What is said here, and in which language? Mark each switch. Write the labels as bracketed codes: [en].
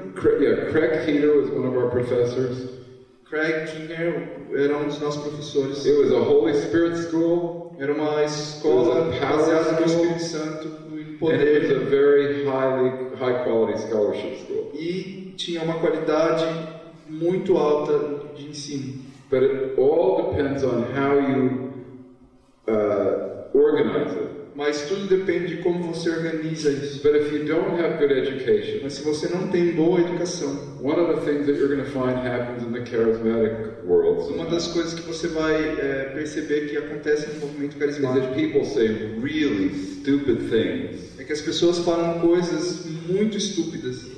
[en] Craig Keener was one of our professors. [pt] Craig Keener era um dos nossos professores. [en] It was a Holy Spirit school. [pt] Era uma escola baseada no Espírito Santo, no [en] And it was a very high quality scholarship school. [pt] E tinha uma qualidade muito alta de ensino. [en] But it all depends on how you organize it. [pt] Mas tudo depende de como você organiza isso. [en] But if you don't have good education, [pt] Mas se você não tem boa educação, [en] one of the things that you're going to find happens in the charismatic world [pt] uma das coisas que você vai perceber que acontece no movimento [en] is [pt] carismático [en] that people say really stupid things [pt] é que as pessoas falam coisas muito estúpidas,